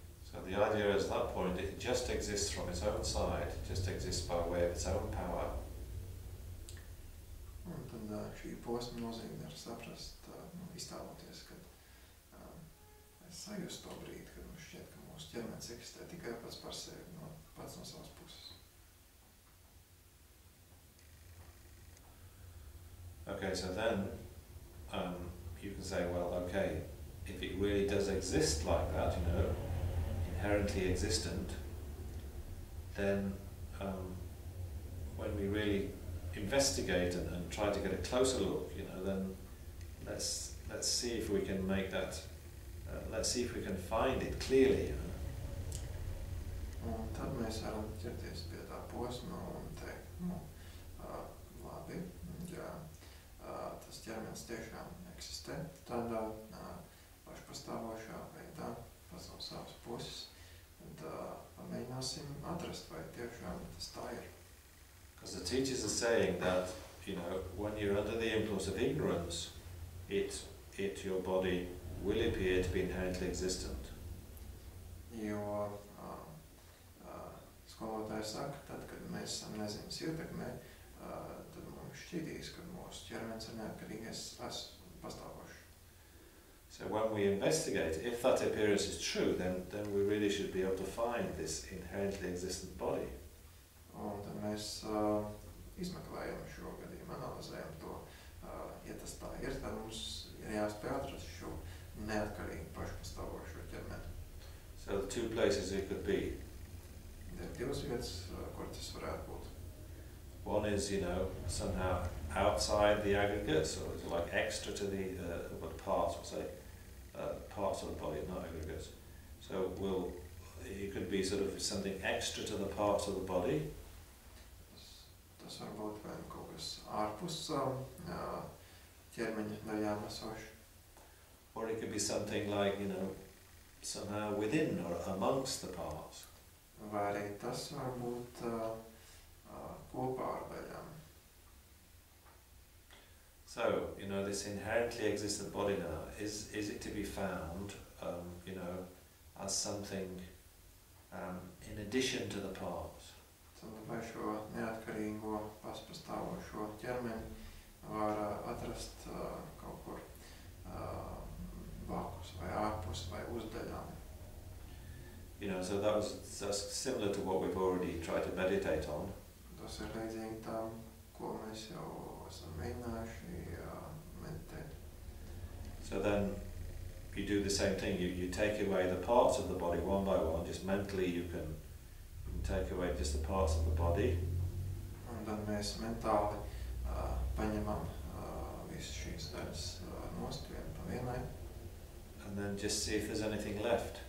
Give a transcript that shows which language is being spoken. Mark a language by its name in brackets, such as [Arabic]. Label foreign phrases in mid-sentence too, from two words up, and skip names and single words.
[English] So the idea is at that point it just exists from its own side, it just exists by way of its own power. [Latvian] Un tad šī posma nozīme ir saprast, iztēloties, kad es sajūstu to brīdi, kad mums šķiet, ka mūsu ķermenis eksistē tikai pats par sevi, pats no savas puses. [English] Okay, so then you can say, well, okay, if it really does exist like that, you know, inherently existent, then when we really investigate and try to get a closer look, you know, then let's see if we can make that, let's see if we can find it clearly. You know? [Latvian] Un tad mēs varam ķerties pie tā posma un teikt, labi, ja tas ķermenis tiešām eksistē tādā pašpastāvošā veidā, pats no savas puses, tad pamēģināsim atrast, vai tiešām tas tā ir. [English] Because the teachers are saying that, you know, when you're under the influence of ignorance, your body will appear to be inherently existent. [Latvian] Jo skolotāji saka, tad, kad mēs esam neziņas ietekmē, tad mums šķitīs, ka mūsu ķermenis ir neatkarīgais pastāvošs. [English] So when we investigate, if that appearance is true, then we really should be able to find this inherently existent body. [Latvian] Un tad mēs izmeklējam šo gadījumu, analizējam to, ja tas tā ir, tad mums ir jāspēj atrast šo neatkarīgu pašpastāvošo ķermeni. [English] So the two places it could be. [Latvian] Ir divas vietas, kur tas varētu būt. [English] One is, you know, somehow outside the aggregates, or is it like extra to the parts, we'll say, parts of the body, not aggregates. So it could be sort of something extra to the parts of the body. [Latvian] Tas var būt vai kaut kas ārpus ķermeņa daļām esoši. [English] Or it could be something like, you know, somehow within or amongst the parts. [Latvian] Vai arī tas var būt kopā ar daļām. [English] So, you know, this inherently existent body now, is it to be found, you know, as something in addition to the parts? [Latvian] Tad vai šo neatkarīgo pašpastāvošo ķermeni var atrast kaut kur blakus vai ārpus vai uz daļām. [English] You know, so that's similar to what we've already tried to meditate on. [Latvian] Tas ir līdzīgi tam, ko mēs jau esam mēģinājuši meditēt. [English] So then you do the same thing. You take away the parts of the body one by one. Just mentally, you can take away just the parts of the body. [Latvian] Un tad mēs mentāli paņemam visu šīs daļas nost vienu pa vienai. [English] And then just see if there's anything left.